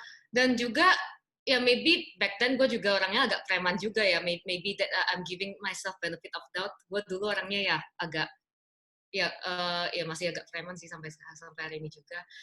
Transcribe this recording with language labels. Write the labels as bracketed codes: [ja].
[id] Dan juga ya [en] maybe back then [id] gue juga orangnya agak preman juga ya. [en] Maybe that I'm giving myself benefit of doubt. [id] Gue dulu orangnya ya agak ya masih agak preman sih sampai hari ini juga.